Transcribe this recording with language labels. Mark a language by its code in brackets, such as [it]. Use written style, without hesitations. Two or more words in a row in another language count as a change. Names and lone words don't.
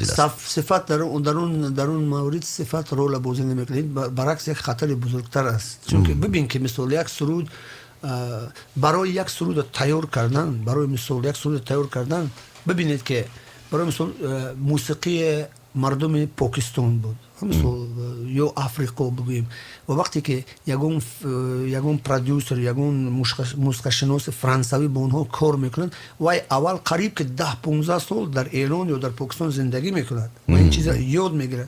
[fa] صفت در اون مورد صفت رول بازی نمیکنید، برعکس یک خطر بزرگتر است. چون که ببین که مثلا یک سرود برای یک سرود تیار کردن ببینید که برای مثلا موسیقی [tg] мардуми покистон буд, ё африқо бигӯем. ва вақте ки ягон продюсер, ягон мусиқашиноси франсавӣ бо онҳо кор мекунад, вай аввал қариб ки 10-15 сол дар Эрон ё дар Покистон зиндагӣ мекунад ва ин чиза ёд мегирад.